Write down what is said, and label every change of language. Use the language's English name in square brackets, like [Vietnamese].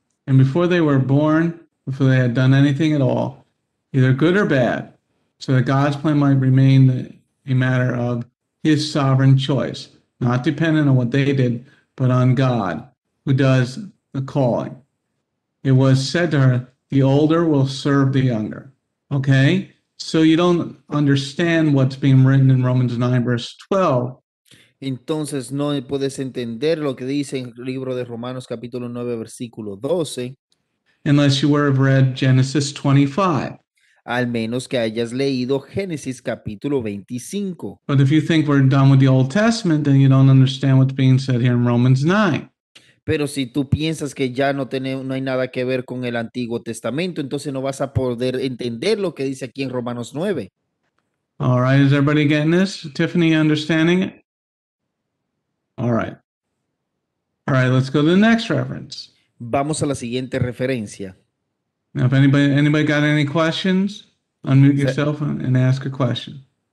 [English] And before they were born, before they had done anything at all, either good or bad, so that God's plan might remain a matter of his sovereign choice, not dependent on what they did, but on God, who does the calling. It was said to her, the older will serve the younger. Okay? So you don't understand what's being written in Romans 9, verse 12. [Spanish] Entonces no puedes entender lo que dice en el libro de Romanos capítulo 9, versículo 12, [English] Unless you were have read Genesis 25. [Spanish] al menos que hayas leído Génesis capítulo 25. [English] But if you think we're done with the Old Testament, then you don't understand what's being said here in Romans 9. [Spanish] Pero si tú piensas que ya no hay nada que ver con el Antiguo Testamento, entonces no vas a poder entender lo que dice aquí en Romanos 9. [English] All right, is everybody getting this? Tiffany understanding it? All right. All right, let's go to the next reference. [Spanish] Vamos a la siguiente referencia. [English] Now, if anybody got any questions, unmute yourself and ask a question.